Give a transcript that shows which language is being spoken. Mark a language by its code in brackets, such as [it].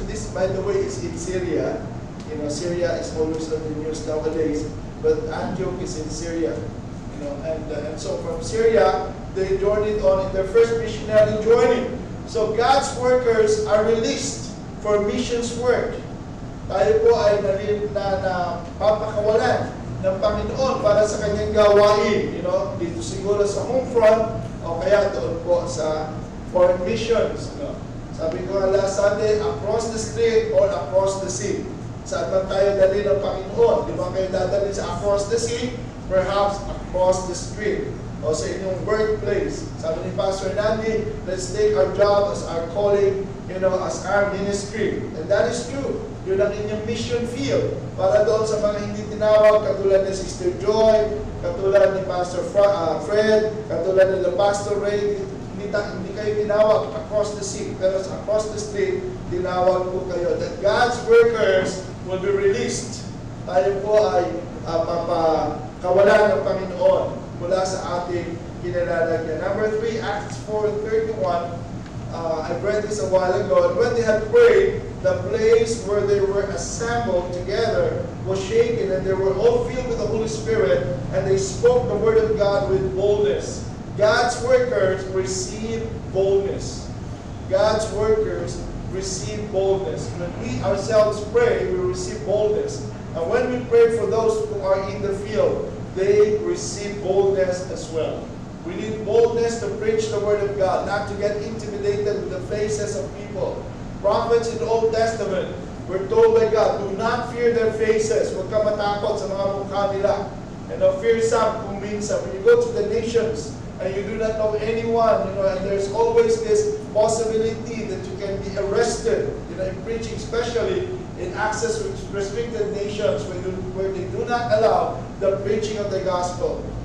[en] This, by the way, is in Syria. Syria is always on the news nowadays, but Antioch is in Syria. And so from Syria, they joined it on in their first missionary joining. So God's workers are released for missions work. [tl] Tayo po ay napapakawalan ng Panginoon para sa kanyang gawain. Dito siguro sa home front o kaya doon po sa foreign missions. Sabi ko [en] last Sunday, across the street or across the sea. [tl] Saan man tayo dali ng Panginoon? Di ba kayo dadali sa [en] across the sea? Perhaps across the street [tl] o sa inyong workplace. Sabi ni [en] Pastor Nandi, let's take our job as our calling, as our ministry. And that is true. [tl] Yun ang inyong mission field. Para doon sa mga hindi tinawag, katulad ni Sister Joy, katulad ni Pastor Fred, katulad ni Pastor Ray, hindi kayo tinawag [en] across the sea. [tl] Pero [en] across the street, [tl] tinawag po kayo. [en] That God's workers will be released. [tl] Tayo po ay papakawalan ng Panginoon mula sa ating kinalalagyan. [en] Number 3, Acts 4:31. I read this a while ago. And when they had prayed, the place where they were assembled together was shaken, and they were all filled with the Holy Spirit, and they spoke the word of God with boldness. God's workers receive boldness. God's workers receive boldness. When we ourselves pray, we receive boldness. And when we pray for those who are in the field, they receive boldness as well. We need boldness to preach the word of God, not to get intimidated with the faces of people. Prophets in the Old Testament were told by God, do not fear their faces. [tl] Huwag ka matakot sa mga mukha nila. [en] And fear some [tl] kung minsan. [en] When you go to the nations and you do not know anyone, and there's always this possibility that you can be arrested, in preaching, especially in access restricted nations where they do not allow the preaching of the gospel.